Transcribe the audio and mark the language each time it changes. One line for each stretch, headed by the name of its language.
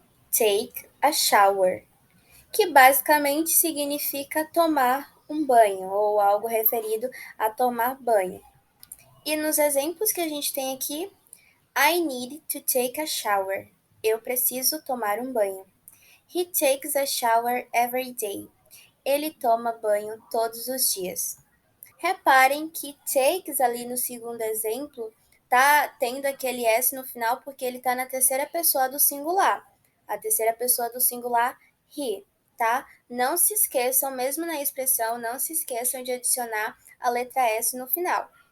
English: Take a shower,
Portuguese: que basicamente significa tomar um banho ou algo referido a tomar banho. E nos exemplos que a gente tem aqui,
English: I need to take a shower.
Portuguese: Eu preciso tomar um banho.
English: He takes a shower every day.
Portuguese: Ele toma banho todos os dias. Reparem que takes ali no segundo exemplo tá tendo aquele S no final porque ele tá na terceira pessoa do singular. A terceira pessoa do singular, he, tá? Não se esqueçam, mesmo na expressão, não se esqueçam de adicionar a letra S no final.